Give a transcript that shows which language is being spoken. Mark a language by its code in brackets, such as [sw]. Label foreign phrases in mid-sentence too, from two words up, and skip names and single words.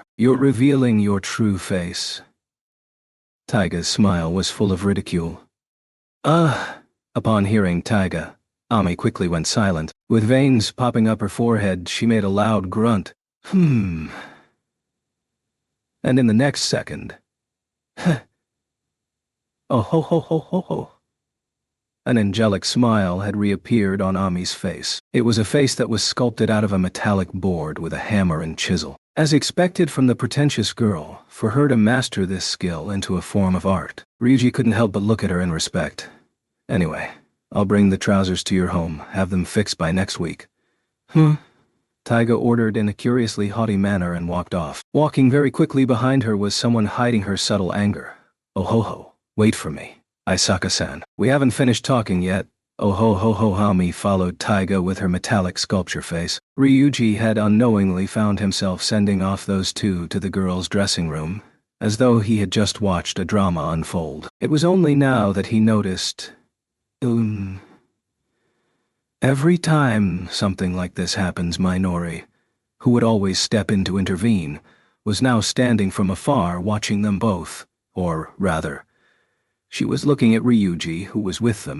[en] You're revealing your true face. Taiga's smile was full of ridicule. Upon hearing Taiga, Ami quickly went silent. With veins popping up her forehead, she made a loud grunt. And in the next second, oh ho ho ho ho ho. An angelic smile had reappeared on Ami's face. It was a face that was sculpted out of a metallic board with a hammer and chisel. As expected from the pretentious girl, for her to master this skill into a form of art, Ryuji couldn't help but look at her in respect. Anyway, I'll bring the trousers to your home, have them fixed by next week. Taiga ordered in a curiously haughty manner and walked off. Walking very quickly behind her was someone hiding her subtle anger. Oh ho ho, wait for me. Isaka-san. We haven't finished talking yet. Oh ho ho ho. Ami followed Taiga with her metallic sculpture face. Ryuji had unknowingly found himself sending off those two to the girls' dressing room, as though he had just watched a drama unfold. It was only now that he noticed, every time something like this happens, Minori, who would always step in to intervene, was now standing from afar watching them both, or rather, she was looking at Ryuji, who was with them.